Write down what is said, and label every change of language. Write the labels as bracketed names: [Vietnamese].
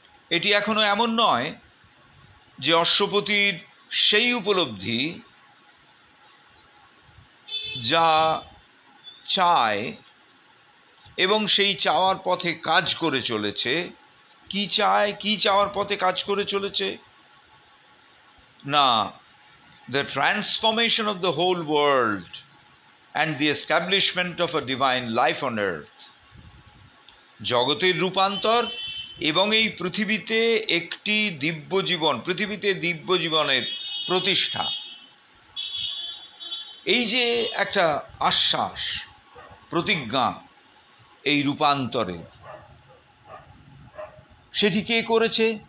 [Bangla] এটি এখনো এমন নয় যে অশ্বপতির সেই উপলব্ধি যা চায় এবং সেই চাওয়ার পথে কাজ করে চলেছে। কি চায়, কি চাওয়ার পথে কাজ করে চলেছে? [English] না, the transformation of the whole world and the establishment of a divine life on earth. [Bangla] জগতের রূপান্তর এবং এই পৃথিবীতে একটি দিব্য জীবন, পৃথিবীতে দিব্য জীবনের প্রতিষ্ঠা। এই যে একটা আশ্বাস, প্রতিজ্ঞা এই রূপান্তরে, সেটি কে করেছে?